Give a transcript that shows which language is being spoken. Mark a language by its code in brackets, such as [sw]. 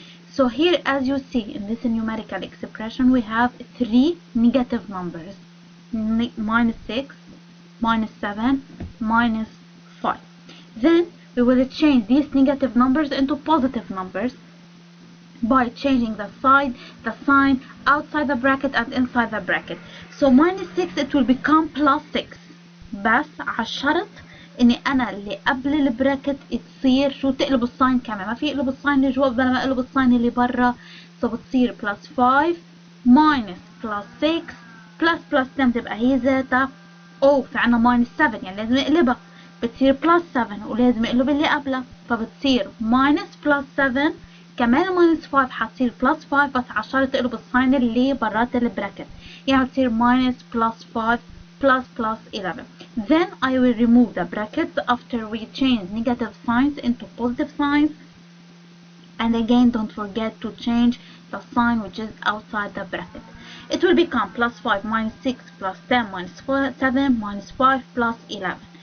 [en] So here, as you see in this numerical expression, we have three negative numbers: minus 6, minus 7, minus 5. Then we will change these negative numbers into positive numbers by changing the sign outside the bracket and inside the bracket. So minus 6 it will become plus 6. [ar] بس على الشرط اني انا اللي قبل البراكت تصير شو تقلب الساين كمان، ما في اقلب الساين اللي جوا بدل ما اقلب الساين اللي برا. سو بتصير بلس 5 ماينس بلس 6 بلس 10 تبقى هي ذاتها. في عنا ماينس 7 يعني لازم اقلبها، بتصير بلس 7 ولازم اقلب اللي قبلها، فبتصير ماينس بلس 7 كمان ماينس 5 حتصير بلس 5 بس على الشرط تقلب الساين اللي برات البراكت، يعني بتصير ماينس بلس 5 plus 11. [en] Then I will remove the brackets after we change negative signs into positive signs, and again don't forget to change the sign which is outside the bracket. It will become plus 5 minus 6 plus 10 minus 7 minus 5 plus 11.